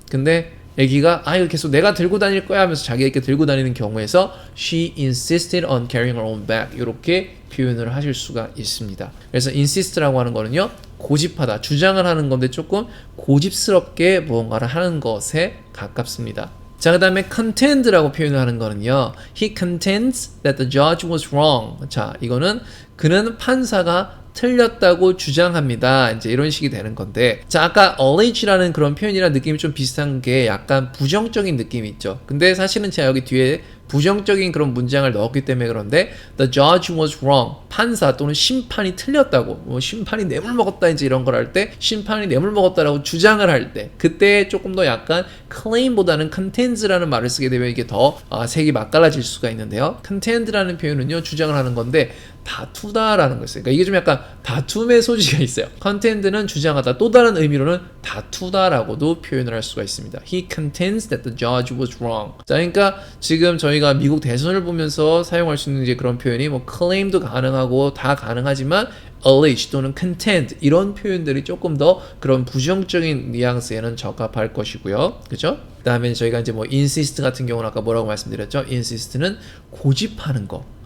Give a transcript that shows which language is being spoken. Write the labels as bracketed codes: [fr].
[ko] 근데 애기가 이거 계속 내가 들고 다닐 거야 하면서 자기가 이렇게 들고 다니는 경우에서 [en] she insisted on carrying her own bag [ko] 이렇게 표현을 하실 수가 있습니다. 그래서 insist라고 하는 거는요, 고집하다, 주장을 하는 건데 조금 고집스럽게 무언가를 하는 것에 가깝습니다. 자, 그 다음에 contend라고 표현을 하는 거는요, [en] he contends that the judge was wrong. [ko] 자, 이거는 그는 판사가 틀렸다고 주장합니다. 이제 이런 식이 되는 건데, 자, 아까 allege라는 그런 표현이랑 느낌이 좀 비슷한 게 약간 부정적인 느낌이 있죠. 근데 사실은 제가 여기 뒤에 부정적인 그런 문장을 넣었기 때문에 그런데 [en] the judge was wrong, [ko] 판사 또는 심판이 틀렸다고, 뭐 심판이 뇌물 먹었다 이제 이런 걸 할 때 심판이 뇌물 먹었다라고 주장을 할 때 그때 조금 더 약간 claim보다는 contends라는 말을 쓰게 되면 이게 더 색이 맛깔라질 수가 있는데요. contend라는 표현은요, 주장을 하는 건데 다투다라는 거였어요. 그러니까 이게 좀 약간 다툼의 소지가 있어요. contend는 주장하다, 또 다른 의미로는 다투다라고도 표현을 할 수가 있습니다. He contends that the judge was wrong. 자, 그러니까 지금 저희가 미국 대선을 보면서 사용할 수 있는 이제 그런 표현이 뭐 claim도 가능하고 다 가능하지만 allege 또는 contend 이런 표현들이 조금 더 그런 부정적인 뉘앙스에는 적합할 것이고요. 그죠? 그 다음에 저희가 이제 뭐 insist 같은 경우는 아까 뭐라고 말씀드렸죠? insist는 고집하는 거.